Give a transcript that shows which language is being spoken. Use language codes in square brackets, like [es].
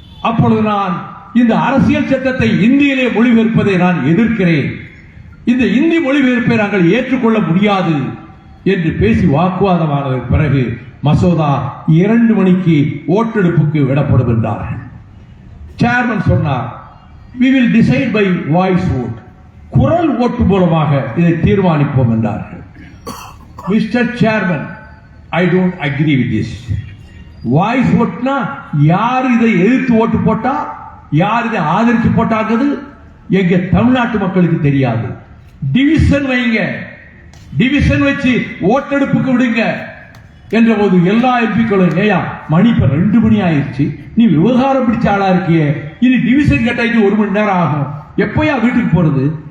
[ta] அப்பொழுது நான் இந்த அரசியல் சட்டத்தை இந்தியிலே மொழிபெயர்ப்பதை நான் எதிர்க்கிறேன். இந்த இந்தி மொழிபெயர்ப்பை நாங்கள் ஏற்றுக்கொள்ள முடியாது. என்று பேசி வாக்குவாதமானதற்கு பிறகு மசோதா 2 மணிக்கு ஓட்டெடுப்புக்கு விடப்படும் என்றார்கள். சேர்மன் சொன்னார், [en] we will decide by voice vote, [ta] குரல் ஓட்டு மூலமாக இதை தீர்மானிப்போம் என்றார்கள். [en] Mister chairman, I don't agree with this. [ta] Voice ஓட்டுனா யார் இதை எதிர்த்து ஓட்டு போட்டா யார் இதை ஆதரித்து போட்டாங்கிறது எங்க தமிழ்நாட்டு மக்களுக்கு தெரியாது. டிவிஷன் வைங்க, டிவிஷன் வச்சு ஓட்டெடுப்புக்கு விடுங்க என்ற போது எல்லா எம்பிக்களும், ஏயா மணி இப்ப 2 மணி ஆயிடுச்சு, நீ விவகாரம் பிடிச்ச ஆளா இருக்கியே, இனி டிவிஷன் கேட்டாச்சு 1 மணி நேரம் ஆகும், எப்பயா வீட்டுக்கு போறது?